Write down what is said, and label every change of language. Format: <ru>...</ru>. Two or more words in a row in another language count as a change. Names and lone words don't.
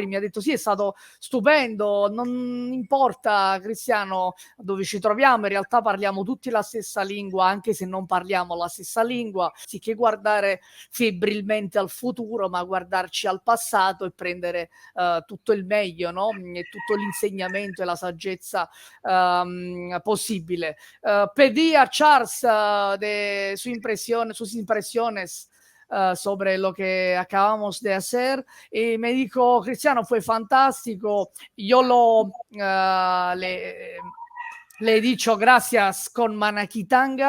<it>Mi ha detto sì, è stato stupendo, non importa Cristiano dove ci troviamo, in realtà parliamo tutti la stessa lingua anche se non parliamo la stessa lingua, sicché guardare febbrilmente al futuro ma guardarci al passato e prendere tutto il meglio, no? E tutto l'insegnamento e la saggezza possibile.</it> <es>Pedí a Charles sus impresiones sobre lo que acabamos de hacer y me dijo, Cristiano, fue fantástico, yo le he dicho gracias con manakitanga.</es>